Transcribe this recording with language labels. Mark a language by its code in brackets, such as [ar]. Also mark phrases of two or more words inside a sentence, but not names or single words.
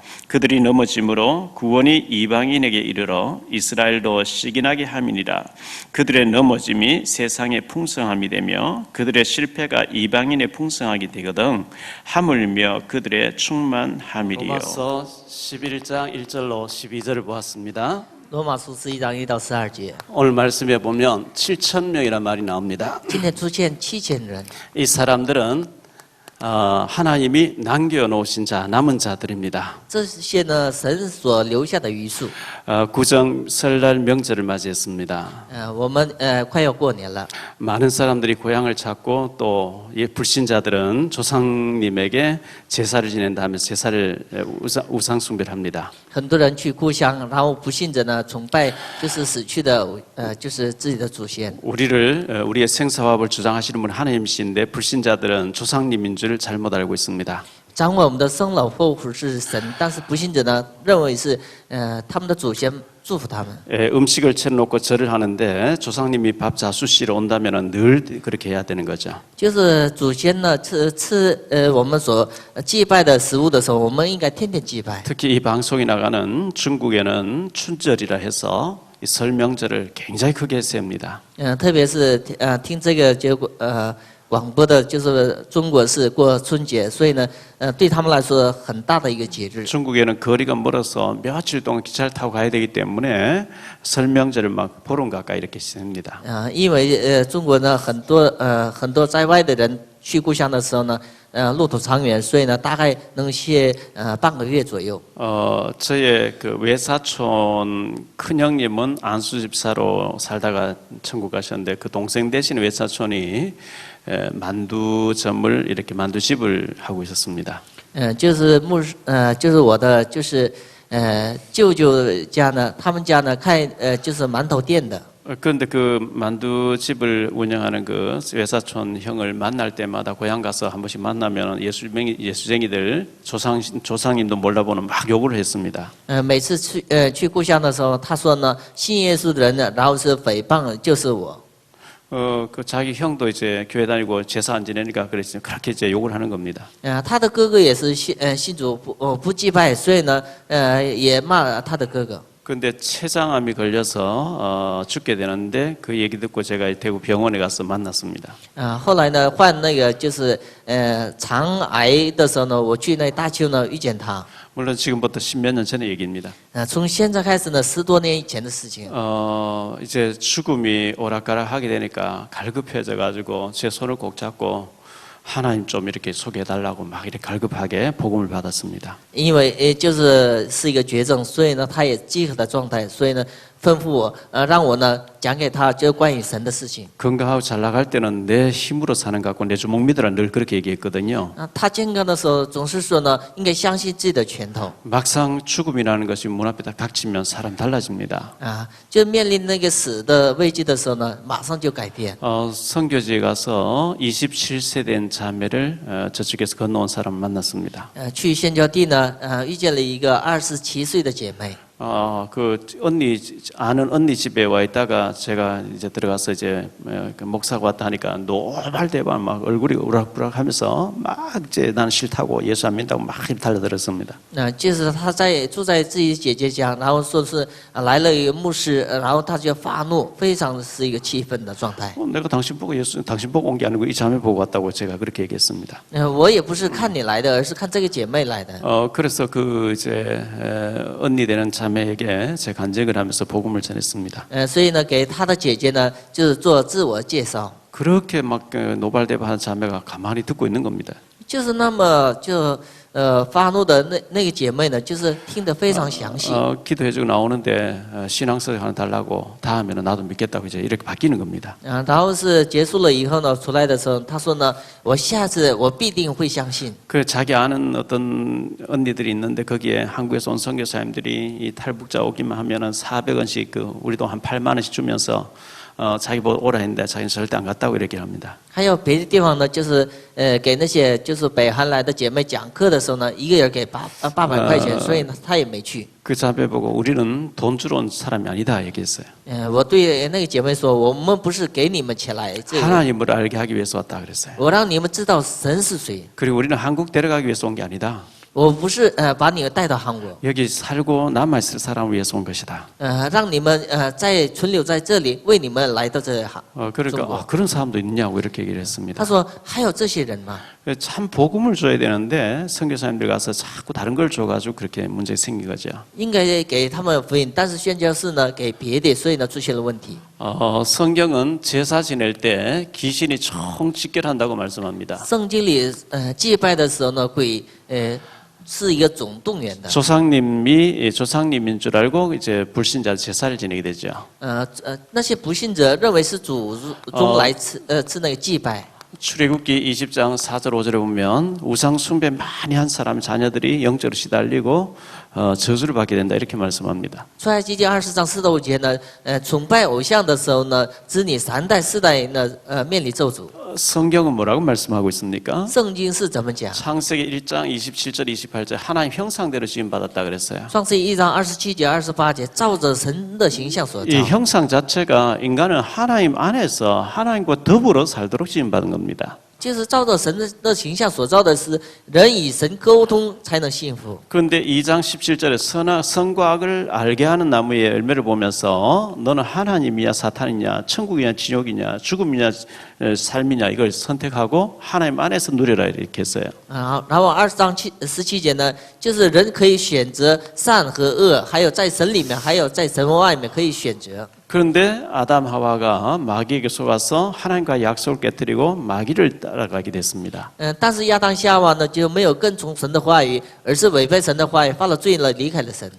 [ko] 그들이 넘어짐으로 구원이 이방인에게 이르러 이스라엘도 시기나게 함이니라. 그들의 넘어짐이 세상의 풍성함이 되며 그들의 실패가 이방인의 풍성하게 되거든 하물며 그들의 충만함이리요. 로마서 11장 1절로 12절을 보았습니다. [zh] 罗马书11章1到12节， [ko] 오늘 말씀에 보면 7,000명이라는 말이 나옵니다. [zh] 今天出现7000人， [ko] 이 사람들은 하나님이 남겨놓으신 자, 남은 자들입니다. [zh] 这些呢，神所留下的余数。 [ko] 구정 설날 명절을 맞이했습니다. [zh] 我们快要过年了， [ko] 많은 사람들이 고향을 찾고 또 불신자들은 조상님에게 제사를 지낸다 하면서 제사를 우상 숭배를 합니다. [zh] 很多人去故乡，然后不信者呢崇拜就是死去的，就是自己的祖先。 [ko] 우리의 생사화합을 주장하시는 분은 하나님이신데 불신자들은 조상님인 줄 잘못 알고 있습니다. [zh] 掌管我们的生老祸福是神，但是不信者呢认为是他们的祖先祝福他们。 [ko] 음식을 차려놓고 절을 하는데 조상님이 밥 자수시러 온다면 늘 그렇게 해야 되는 거죠. [zh] 就是祖先呢吃我们所祭拜的食物的时候，我们应该天天祭拜。 [ko] 특히 이 방송이 나가는 중국에는 춘절이라 해서 이 설 명절을 굉장히 크게 셉니다. [zh] 特别是听这个结果广播的，就是中国是过春节，所以呢对他们来说很大的一个节日。 [ko] 중국에는 거리가 멀어서 며칠 동안 기차를 타고 가야 되기 때문에 설 명절을 막 보름 가까이 이렇게 셉니다. [zh] 因为中国呢很多在外的人去故乡的时候呢，路途长远，所以呢大概能歇半个月左右。 [ko] 저의 그 외사촌 큰형님은 안수 집사로 살다가 천국 가셨는데 그 동생 대신 외사촌이 만두점을 이렇게 만두집을 하고 있었습니다. [zh] 就是就是我的就是舅舅家呢，他们家呢开就是馒头店的。 [ko] 그런데 그 만두집을 운영하는 그 외사촌 형을 만날 때마다 고향 가서 한 번씩 만나면 예수쟁이들 조상님도 몰라보는 막 욕을 했습니다. [zh] 每次去故乡的时候，他说呢，信耶稣的人呢，然后是诽谤就是我。 [ko] 그 자기 형도 이제 교회 다니고 제사 안 지내니까 그랬어요. 그렇게 이제 욕을 하는 겁니다. [zh] 他的哥哥也是信主不祭拜，所以呢也骂他的哥哥。 [ko] 그런데 췌장암이 걸려서 죽게 되는데 그 얘기 듣고 제가 대구 병원에 가서 만났습니다. [zh] 后来呢患那个就是肠癌的时候呢，我去那大邱呢遇见他。 [ko] 물론 지금부터 10몇 년 전의 얘기입니다. [zh] 从现在开始呢，10多年以前的事情。 [ko] 이제 죽음이 오락가락하게 되니까 갈급해져 가지고 제 손을 꼭 잡고 하나님 좀 이렇게 소개해달라고 막 이렇게 갈급하게 복음을 받았습니다. [zh] 因为就是一个绝症，所以呢他也饥渴的状态，所以呢吩咐我让我呢讲给他就关于神的事情。 [ko] 건강하고 잘 나갈 때는 내 힘으로 사는 것 같고 내 주먹 믿으라 늘 그렇게 얘기했거든요. [zh] 他健康的时候总是说呢，应该相信自己的拳头。 [ko] 막상 죽음이라는 것이 문 앞에 딱 닥치면 사람 달라집니다. [zh] 就面临那个死的危机的时候呢，马上就改变。 [ko] 선교지에 가서 27세 된 자매를 저쪽에서 건너온 사람을 만났습니다. [zh] 去宣教地呢，遇见了一个27岁的姐妹。 [ko] 그 아는 언니 집에 와 있다가 제가 이제 들어가서 이제 그 목사가 왔다 하니까 노발대발 막 얼굴이 우락부락하면서 막 이제 나는 싫다고 예수 안 믿다고 막 이렇게 달려들었습니다. [zh] 就是他住在自己姐姐家，然后说是来了一个牧师，然后他就发怒，非常是一个气愤的状态。 [ko] 내가 당신 보고 온 게 아니고 이 자매 보고 왔다고 제가 그렇게 얘기했습니다. [zh] 我也不是看你来的，而是看这个姐妹来的。 [ko] 그래서 그 이제 언니 되는 자매에게 제 간증을 하면서 복음을 전했습니다. [zh] 所以呢，给他的姐姐呢，就是做自我介绍， [ko] 그렇게 막 노발대발한 자매가 가만히 듣고 있는 겁니다. [zh] 就是那么发怒的那个姐妹呢，就是听得非常详细。 [ko] 기도해주고 나오는데 신앙서적 하나 달라고 다 하면 나도 믿겠다고 이제 이렇게 바뀌는 겁니다. [zh] 然后是结束了以后呢，出来的时候，他说呢，我下次我必定会相信。 [ko] 그 자기 아는 어떤 언니들이 있는데 거기에 한국에서 온 선교사님들이 이 탈북자 오기만 하면은 400원씩 그 우리도 한 8만 원씩 주면서 자기 보고 오라 했는데 자기는 절대 안 갔다고 이렇게 합니다. [zh] 还有别的地方呢，就是给那些就是北韩来的姐妹讲课的时候呢，一个人给800块钱，所以呢，他也没去。 [ko] 그 자매 보고 우리는 돈 주러 온 사람이 아니다 얘기했어요. [zh] 我对那个姐妹说，我们不是给你们钱来，这个 [ko] 하나님을 알게 하기 위해서 왔다 그랬어요. [zh] 我让你们知道神是谁。 [ko] 그리고 우리는 한국 데려가기 위해서 온 게 아니다. [zh] 我不是把你们带到韩国， [ko] 여기 살고 남아있을 사람을 위해서 온 것이다. [zh] 让你们存留在这里，为你们来到这中国。 [ko] 그러니까 그런 사람도 있냐고 이렇게 얘기를 했습니다. [zh] 他说还有这些人吗？ [ko] 참 복음을 줘야 되는데 선교사님들 가서 자꾸 다른 걸 줘가지고 그렇게 문제 생긴 거죠. [zh] 应该给他们福音，但是宣教士呢给别的，所以呢出现了问题。 [ko] 성경은 제사 지낼 때 귀신이 총 집결한다고 말씀합니다. [zh] 圣经里祭拜的时候呢，鬼是一个总动员的。 [ko] 조상님인 줄 알고 이제 불신자 제사를 지내게 되죠. [zh] 那些不信者认为是祖宗来吃那个祭拜。 [ko] 출애굽기 20장 4절 5절에 보면 우상 숭배 많이 한 사람 자녀들이 영적으로 시달리고 저주를 받게 된다 이렇게 말씀합니다. [zh] 出埃及记20章4到5节呢，崇拜偶像的时候呢，子女3代4代呢，面临咒诅。 [ko] 성경은 뭐라고 말씀하고 있습니까? [zh] 圣经是怎么讲？ [ko] 창세기 1장 27절 28절 하나님 형상대로 지음 받았다 그랬어요. [zh] 创世1章27节28节，照着神的形象所 이 造。 [ko] 형상 자체가 인간은 하나님 안에서 하나님과 더불어 살도록 지음 받은 겁니다. [zh] 就是照着神的形象所造的是人与神沟通才能幸福。 [ko] 그런데 2장 17절에 선과 악을 알게 하는 나무의 열매를 보면서 너는 하나님이냐 사탄이냐 천국이냐 지옥이냐 죽음이냐 삶이냐 이걸 선택하고 하나님 안에서 누려라 이렇게 했어요. [zh] 然后20章17节呢，就是人可以选择善和恶，还有在神里面，还有在神外面可以选择。 [ko] 그런데 아담 하와가 마귀에게 속아서 하나님과 약속을 깨뜨리고 마귀를 따라가게 됐습니다. [zh] 但是亚当夏娃呢，就没有跟从神的话语，而是违背神的话语，犯了罪了，离开了神。